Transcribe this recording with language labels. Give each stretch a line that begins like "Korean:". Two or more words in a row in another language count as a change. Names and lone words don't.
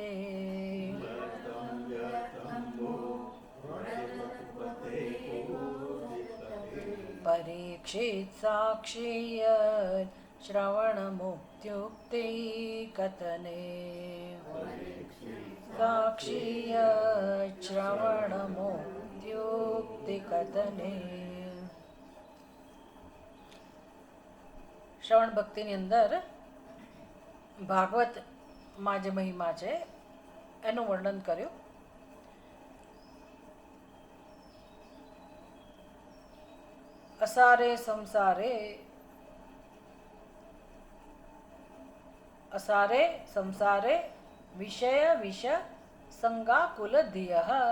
Sanskrit: परीक्षित साक्षी यत् श्रवणमुक्त्युक्ते कथने। साक्षी यत् श्रवणमुक्त्युक्ति कथने।
Gujarati: શ્રવણ ભક્તિની અંદર ભાગવતમાં જે મહિમા છે એનું વર્ણન કર્યું.
Sanskrit: असारे संसारे असारे संसारे विषय विष संगाकुल धियः.